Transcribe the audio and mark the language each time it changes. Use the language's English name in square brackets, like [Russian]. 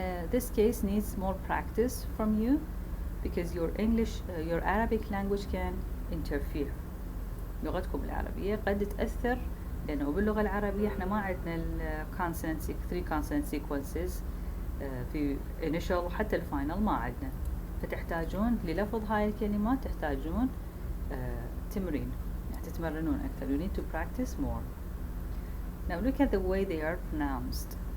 [English] This case needs more practice from you because your Arabic language can interfere. [Arabic] لغتكم العربية قد تأثر لأنه باللغة العربية احنا ما عندنا three consonant sequences في initial وحتى الفاينل ما عندنا. فتحتاجون للفظ هاي الكلمات تحتاجون تمرين يعني تتمرنون أكثر. [English] You need to practice more. Now look at the way they are pronounced.